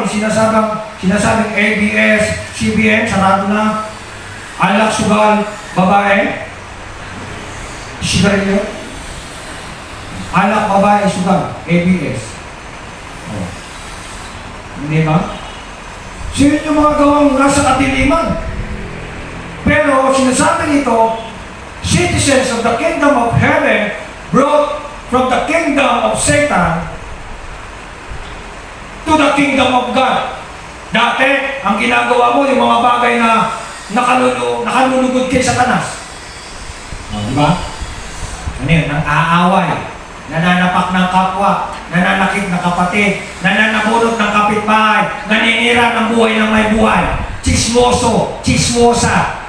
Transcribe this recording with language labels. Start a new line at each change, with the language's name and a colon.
Filipino: Yung sinasabing ABS, CBN, sarado na. Alak, sugal, babae. Sigarilyo. Alak, babae, sugal. ABS. Oh. Hindi ba? So yun yung mga gawang nasa kadiliman. Pero sinasabi nito,
English: citizens of the kingdom of heaven brought from the kingdom of Satan to the kingdom of God.
Filipino: Dati, ang ginagawa mo, yung mga bagay na nakalulugod kay Satanas. Di ba? Ano yun? Nang aaway, nananapak ng kapwa, nananakit ng kapatid, nananabulot ng kapitbahay, naninira ng buhay ng may buhay, chismoso, chismosa.